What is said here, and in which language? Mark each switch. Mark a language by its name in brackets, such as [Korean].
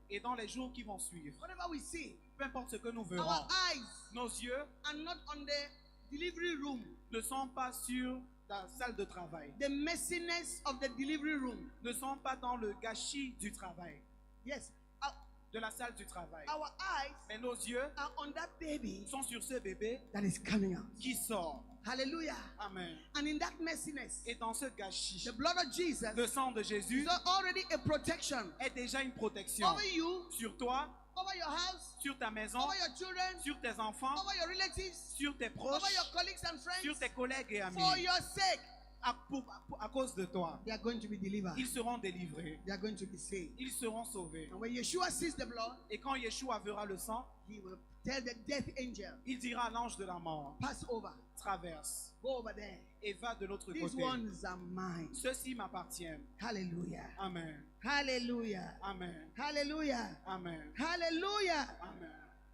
[French] Et dans les jours qui vont suivre, [English] whatever we see, [French] peu importe ce que nous verrons, [English] our eyes [French] nos yeux [English] are not on the delivery room, [French] ne sont pas sur la salle de travail, [English] the messiness of the delivery room. [French] ne sont pas dans le gâchis du travail, [English] Yes, [French] de la salle du travail. [English] our eyes [French] Mais nos yeux [English] are on that baby [French] sont sur ce bébé [English] that is coming out. [French] qui sort. [English] Hallelujah. Amen. And in that messiness, [French] Et dans ce gâchis, [English] the blood of Jesus [French] le sang de Jésus [English] is already a protection [French] est déjà une protection [English] over you, [French] sur toi, [English] over your house, [French] sur ta maison, [English] over your children, [French] sur tes enfants, [English] over your relatives, [French] sur tes proches, [English] over your colleagues and [French] sur [English] friends. [French] tes collègues et amis. [English] For your sake, [French] À cause de toi, [English] they are going to be delivered. [French] ils seront délivrés, [English] They are going to be saved. [French] ils seront sauvés. [English] And when Yeshua sees the blood, [French] Et quand Yeshua verra le sang, [English] he will tell the death angel, [French] il dira à l'ange de la mort, [English] pass over, [French] traverse [English] go over there. [French] et va de l'autre [English] These [French] côté. [English] ones are mine. [French] Ceux-ci m'appartiennent. [English] Hallelujah. Amen. Hallelujah. Amen. Hallelujah. Amen. Hallelujah. Amen.